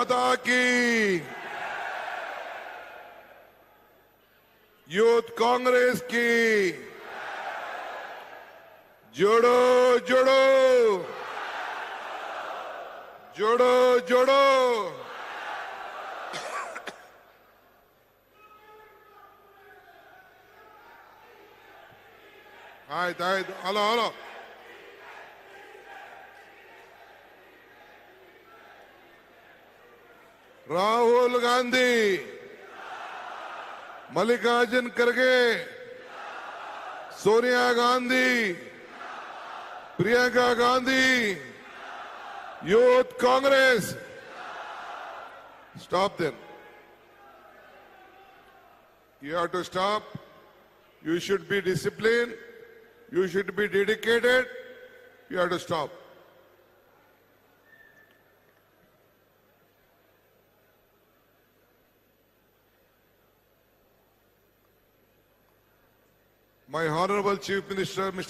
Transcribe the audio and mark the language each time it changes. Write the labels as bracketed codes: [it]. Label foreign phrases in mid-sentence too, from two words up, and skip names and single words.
[hi] भारत माता की यूथ कांग्रेस की जोड़ो जोड़ो जोड़ो जोड़ो. [kn] ಆಯ್ತು [en] hello hello. [kn] ರಾಹುಲ್ ಗಾಂಧಿ, ಮಲ್ಲಿಕಾರ್ಜುನ್ ಖರ್ಗೆ, ಸೋನಿಯಾ ಗಾಂಧಿ, ಪ್ರಿಯಾಂಕಾ ಗಾಂಧಿ, ಯೂತ್ ಕಾಂಗ್ರೆಸ್. [en] Stop them. You have to stop. You should be disciplined. You should be dedicated. You have to stop. My Honorable Chief Minister, Mr.